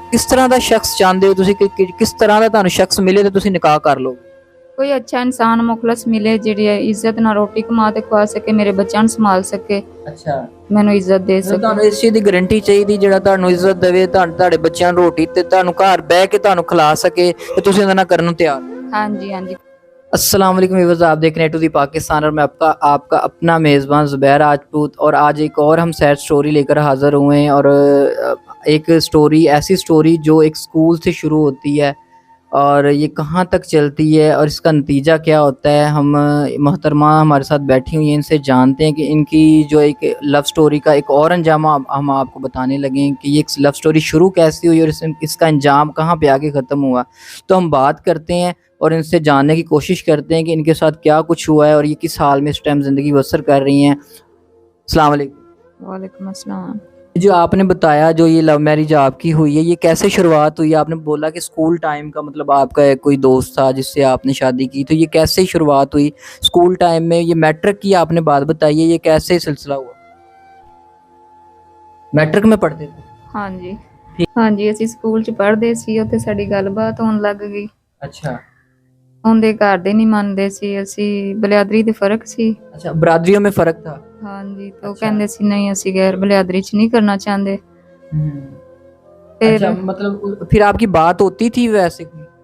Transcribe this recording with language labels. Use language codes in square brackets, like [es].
[pa] ਕਿਸ ਤਰ੍ਹਾਂ ਦਾ ਸ਼ਖਸ ਚਾਹੁੰਦੇ ਹੋ ਤੁਸੀਂ ਕਿ ਕਿਸ ਤਰ੍ਹਾਂ ਦਾ ਤੁਹਾਨੂੰ ਸ਼ਖਸ ਮਿਲੇ ਤੇ ਤੁਸੀਂ ਨਿਕਾਹ ਕਰ ਲਓ? ਕੋਈ ਅੱਛਾ ਇਨਸਾਨ ਮੁਖਲਸ ਮਿਲੇ, ਜਿਹੜੀ ਇੱਜ਼ਤ ਨਾਲ ਰੋਟੀ ਕਮਾ ਤੇ ਖਵਾ ਸਕੇ, ਮੇਰੇ ਬੱਚਿਆਂ ਨੂੰ ਸੰਭਾਲ ਸਕੇ, ਅੱਛਾ, ਮੈਨੂੰ ਇੱਜ਼ਤ ਦੇ ਸਕੇ। ਤੁਹਾਨੂੰ ਇਸ ਚੀਜ਼ ਦੀ ਗਾਰੰਟੀ ਚਾਹੀਦੀ ਜਿਹੜਾ ਤੁਹਾਨੂੰ ਇੱਜ਼ਤ ਦੇਵੇ, ਤੁਹਾਡੇ ਬੱਚਿਆਂ ਨੂੰ ਰੋਟੀ ਤੇ ਤੁਹਾਨੂੰ ਘਰ ਬਹਿ ਕੇ ਤੁਹਾਨੂੰ ਖਿਲਾ ਸਕੇ, ਤੇ ਤੁਸੀਂ ਉਹਦੇ ਨਾਲ ਕਰਨ ਨੂੰ ਤਿਆਰ? ਹਾਂਜੀ ਹਾਂਜੀ। [hi] अस्सलाम वालेकुम व्यूअर्स, आप देख रहे हैं टू दी पाकिस्तान और मैं आपका अपना मेज़बान ज़ुबैर राजपूत। और आज एक और हम सैड स्टोरी लेकर हाज़िर हुए हैं। और एक स्टोरी, ऐसी स्टोरी जो एक स्कूल से शुरू होती है और ये कहाँ तक चलती है और इसका नतीजा क्या होता है। हम मोहतरमा हमारे साथ बैठी हुई हैं, इनसे जानते हैं कि इनकी जो एक लव स्टोरी का एक और अंजाम हम आपको बताने लगे हैं कि ये एक लव स्टोरी शुरू कैसी हुई और इसका अंजाम कहाँ पे आके ख़त्म हुआ। तो हम बात करते हैं और इनसे जानने की कोशिश करते हैं कि इनके साथ क्या कुछ हुआ है और ये किस हाल में इस टाइम ज़िंदगी बसर कर रही हैं। अस्सलाम वालेकुम। वालेकुम अस्सलाम। जो आपने बताया जो ये लव मैरिज आपकी हुई है, ये कैसे शुरुआत हुई? आपने बोला कि स्कूल टाइम का, मतलब आपका एक कोई दोस्त था जिससे आपने शादी की, तो ये कैसे शुरुआत हुई स्कूल टाइम में? ये मैट्रिक की आपने बात बताई है, ये कैसे सिलसिला हुआ? मैट्रिक में पढ़ते थे? हाँ जी, हाँ जी, [pa] ਅਸੀਂ ਸਕੂਲ ਚ ਪੜ੍ਹਦੇ ਸੀ, ਉੱਥੇ ਸਾਡੀ ਗੱਲਬਾਤ ਹੋਣ ਲੱਗ ਗਈ। [hi] अच्छा, [pa] ਉਹਦੇ ਘਰ ਦੇ ਨਹੀਂ ਮੰਨਦੇ ਸੀ, ਅਸੀਂ ਬਲਿਆਦਰੀ ਦੇ ਫਰਕ ਸੀ। [hi] अच्छा, बरादरियों में फ़र्क था? [pa] ਹਾਂਜੀ, ਤਾਂ ਉਹ [hi] अच्छा। [pa] ਕਹਿੰਦੇ ਸੀ ਨਹੀਂ, ਅਸੀਂ ਗੈਰ ਬਲਿਆਦਰੀ ਚ [hi] नहीं करना चाहते। फिर अच्छा, मतलब फिर आपकी बात होती थी वैसे कोई?